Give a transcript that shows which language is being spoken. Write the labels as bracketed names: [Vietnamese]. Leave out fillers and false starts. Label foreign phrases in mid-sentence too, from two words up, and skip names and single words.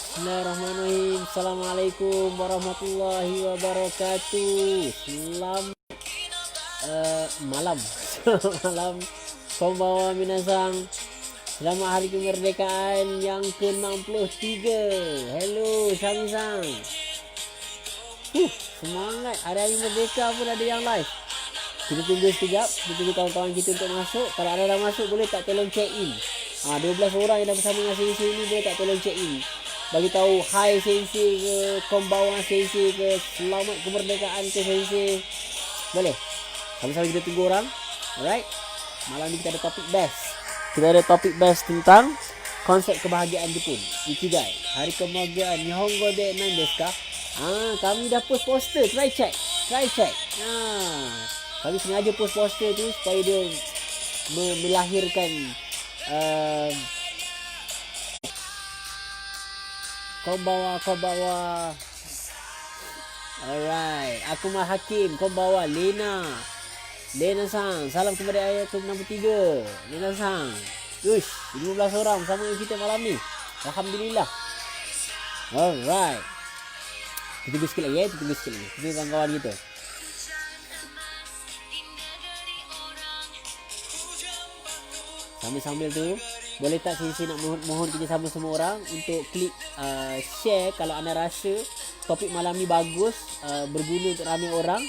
[Arabic] بسم الله الرحمن الرحيم. السلام عليكم ورحمة الله وبركاته. [Malay] Selamat malam. Selamat malam. [Japanese] こんばんは皆さん. [Malay] Selamat hari kemerdekaan yang ke-63. Hello Sami-san. Semangat. Hari-hari merdeka pun ada yang live. Kita tunggu sekejap. Kita tunggu kawan-kawan kita untuk masuk. Kalau ada dah masuk, boleh tak tolong [English] check in? [Malay] 12 orang yang dah bersama dengan Sensei ni, boleh tak tolong [English] check in? [Malay] Bagi tahu hai Sensei ke, konbanwa Sensei ke, selamat kemerdekaan ke Sensei. Boleh? Sama-sama kita tunggu orang. Alright. Malam ni kita ada topik best. Kita ada topik best tentang konsep kebahagiaan Jepun. [Japanese] Ikigai. [Malay] Hari kebahagiaan [Japanese] 日本語で何ですか? [Malay] Kami dah post poster. [English] Try check. [Malay] Kami sengaja post poster tu supaya dia melahirkan konbanwa. Alright, Akuma Hakim, konbanwa. Lena-san, salam kepada ayah ke-63. Lena-san, 15 orang sama dengan kita malam ni. Alhamdulillah. Alright, kita tunggu sikit lagi ya. Kita tunggu kawan-kawan kita. Sambil-sambil tu, boleh tak Sensei nak mohon kerjasama semua orang untuk klik share kalau anda rasa topik malam ni bagus, berguna untuk ramai orang.